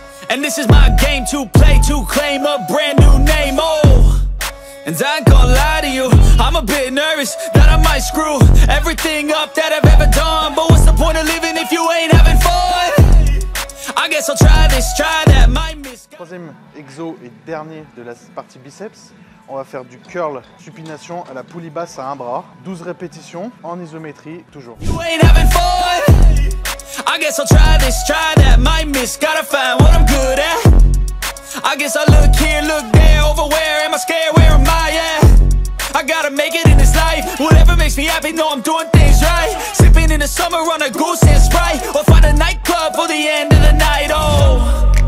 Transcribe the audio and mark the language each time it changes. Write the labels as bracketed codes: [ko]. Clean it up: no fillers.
[en] And this is my game to play, to claim a brand new name, oh. And I ain't gonna lie to you, I'm a bit nervous that I might screw everything up that I've ever done. But what's the point of living if you ain't having fun? I guess I'll try this, try that, might miss. [fr] Troisième exo et dernier de la partie biceps, on va faire du curl supination à la poulie basse à un bras. 12 répétitions en isométrie, toujours. [en] You ain't having fun. I guess I'll try this, try that, might miss, gotta find what I'm good at. I guess I look here, look there, over where am I scared, where am I at? I gotta make it in this life, whatever makes me happy, know I'm doing things right. Sipping in the summer on a goose and Sprite, or find a nightclub for the end of the night, oh.